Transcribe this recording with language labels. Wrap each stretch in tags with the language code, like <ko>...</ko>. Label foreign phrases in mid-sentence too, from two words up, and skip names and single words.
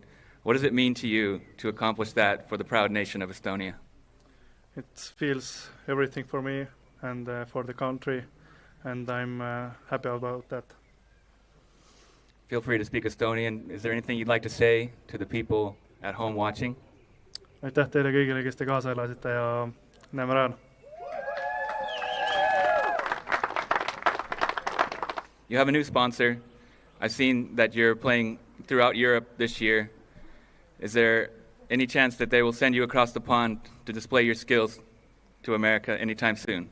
<en>What does it mean to you to accomplish that for the proud nation of Estonia? It feels everything for me and for the country, and I'm happy about that. Feel free to speak Estonian. Is there anything you'd like to say to the people at home watching?</en> <et>Aitäh teile kõigile, kes te kaasa elasite ja näeme rajal.</et> <en>You have a new sponsor. I've seen that you're playing throughout Europe this year. Is there any chance that they will send you across the pond to display your skills to America anytime soon?</en>